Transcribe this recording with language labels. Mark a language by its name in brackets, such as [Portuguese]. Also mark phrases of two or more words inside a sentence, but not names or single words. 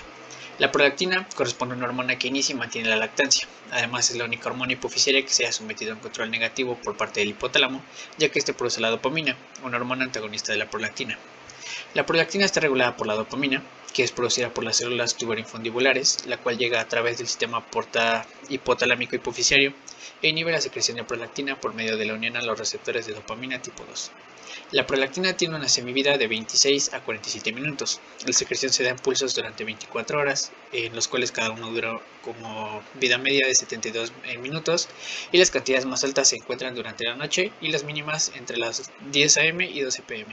[Spanish] La prolactina corresponde a una hormona que inicia y mantiene la lactancia. Además, es la única hormona hipoficiaria que se ha sometido a un control negativo por parte del hipotálamo, ya que este produce la dopamina, una hormona antagonista de la prolactina. La prolactina está regulada por la dopamina, que es producida por las células tuberoinfundibulares, la cual llega a través del sistema hipotalámico hipoficiario e inhibe la secreción de prolactina por medio de la unión a los receptores de dopamina tipo 2. La prolactina tiene una semivida de 26 a 47 minutos. La secreción se da en pulsos durante 24 horas, en los cuales cada uno dura como vida media de 72 minutos, y las cantidades más altas se encuentran durante la noche y las mínimas entre las 10 am y 12 pm.